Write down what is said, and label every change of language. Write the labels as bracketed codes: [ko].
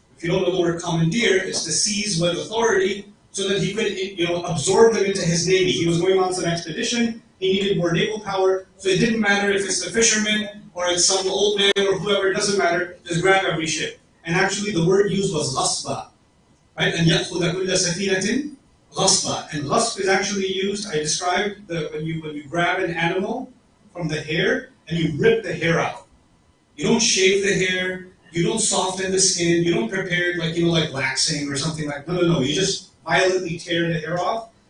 [en] If you don't know the word commandeer, it's to seize with authority so that he could absorb them into his navy. He was going on some expedition, he needed more naval power, so it didn't matter if it's a fisherman or it's some old man or whoever, it doesn't matter, just grab every ship. And actually the word used was غصبا, right? [ar] And يأخذ كل سفينة غصبا. [en] And غصb is actually used, I described when you grab an animal from the hair and you rip the hair out. You don't shave the hair, you don't soften the skin, you don't prepare it like waxing or something like, no, you just violently tear the hair off.